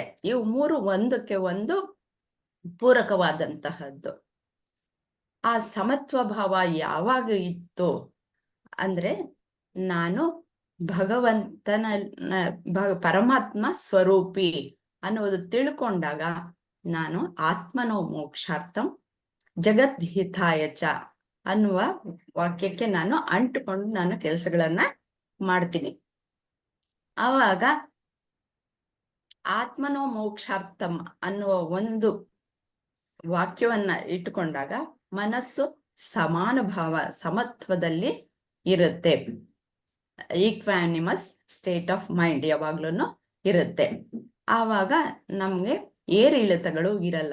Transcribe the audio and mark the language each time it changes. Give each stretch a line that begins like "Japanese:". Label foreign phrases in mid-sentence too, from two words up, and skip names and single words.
Kannada: ಇವು 3 ಒಂದಕ್ಕೆ ಒಂದು ಪೂರಕವಾದಂತಹದ್ದು. ಆ ಸಮತ್ವ ಭಾವ ಯಾವಾಗ ಇತ್ತು ಅಂದ್ರೆ, ನಾನು ಭಗವಂತನ ಪರಮಾತ್ಮ ಸ್ವರೂಪಿ ಅನ್ನೋದು ತಿಳ್ಕೊಂಡಾಗ, ನಾನು
Sanskrit: ಆತ್ಮನೋ ಮೋಕ್ಷಾರ್ಥಂ ಜಗದ್ ಹಿತಾಯ ಚ
Kannada: ಅನ್ನುವ ವಾಕ್ಯಕ್ಕೆ ನಾನು ಅಂಟುಕೊಂಡು ನಾನು ಕೆಲಸಗಳನ್ನ ಮಾಡ್ತೀನಿ. ಆವಾಗ
Sanskrit: ಆತ್ಮನೋ ಮೋಕ್ಷಾರ್ಥಂ
Kannada: ಅನ್ನುವ ಒಂದು ವಾಕ್ಯವನ್ನ ಇಟ್ಟುಕೊಂಡಾಗ ಮನಸ್ಸು ಸಮಾನ ಭಾವ, ಸಮತ್ವದಲ್ಲಿ ಇರುತ್ತೆ.
English: equanimous state of mind
Kannada: ಯಾವಾಗ್ಲೂ ಇರುತ್ತೆ. ಆವಾಗ ನಮ್ಗೆ ಏರಿಳಿತಗಳು ಇರಲ್ಲ.